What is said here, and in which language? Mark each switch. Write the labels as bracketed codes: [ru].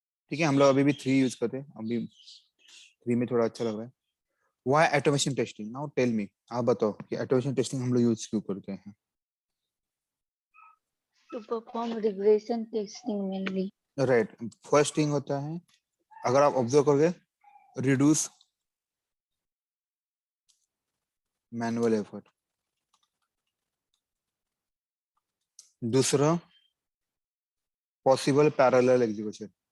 [hi] ठीक है, हम लोग अभी भी 3 यूज करते हैं, अभी 3 में थोड़ा अच्छा लग रहा है। [en] Why automation testing? Now tell me, [hi] आप बताओ कि ऑटोमेशन टेस्टिंग हम लोग यूज क्यों करते हैं? [en] To perform regression testing mainly. Right. [hi] First thing होता है, अगर आप ऑब्जर्व करोगे, रिड्यूस मैनुअल एफर्ट। दूसरा, पॉसिबल पैरेलल एग्जीक्यूशन।